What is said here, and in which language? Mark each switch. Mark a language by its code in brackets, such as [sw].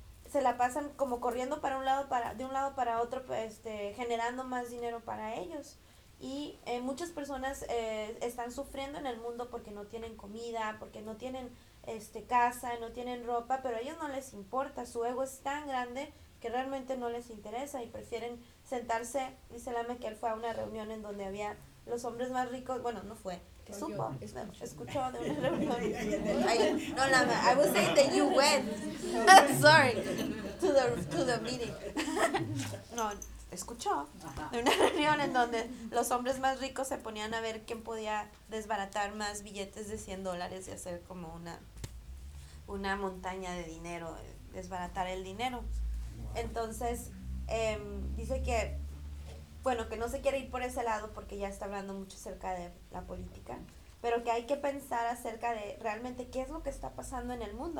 [es] se la pasan como corriendo para un lado para de un lado para otro pues, generando más dinero para ellos y muchas personas están sufriendo en el mundo porque no tienen comida, porque no tienen casa, no tienen ropa, pero a ellos no les importa, su ego es tan grande que realmente no les interesa y prefieren sentarse, dice Lame que él fue a una reunión en donde había los hombres más ricos, bueno, no fue, que supo, escuchó de una reunión. [en] No, Lame, I was saying that you went, sorry, to the meeting. [es] No, escuchó de una reunión en donde los hombres más ricos se ponían a ver quién podía desbaratar más billetes de $100 y hacer como una montaña de dinero, desbaratar el dinero. Entonces, dice que, bueno, que no se quiere ir por ese lado porque ya está hablando mucho acerca de la política, pero que hay que pensar acerca de realmente qué es lo que está pasando en el mundo.